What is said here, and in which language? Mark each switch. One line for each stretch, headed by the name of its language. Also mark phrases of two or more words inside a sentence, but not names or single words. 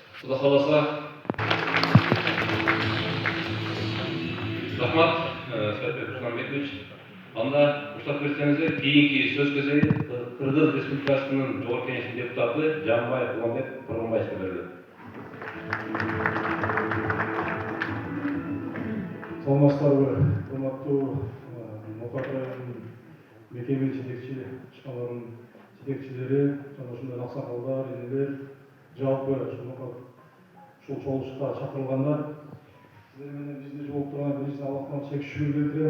Kazakh: Құда қаласа, рахмат, Сәтбек Русланбекович. Анда рұқсат берсеңіздер, кейінгі сөз кезегі Қырғыз Республикасының жоғарғы кеңесінің депутаты Жанбай Құланбек Қырғынбаевқа беріледі.
Kyrgyz: Саламатсыздарбы, урматтуу Ноқат районунун мекеме ишканаларынын жетекчилери, жана ушундай аксакалдар, энелер, жалпы ушул чогулушка чакырылгандар, сиздер менен бизди жолуп турган биринчиден Аллахтан чек шүгүр келтирем.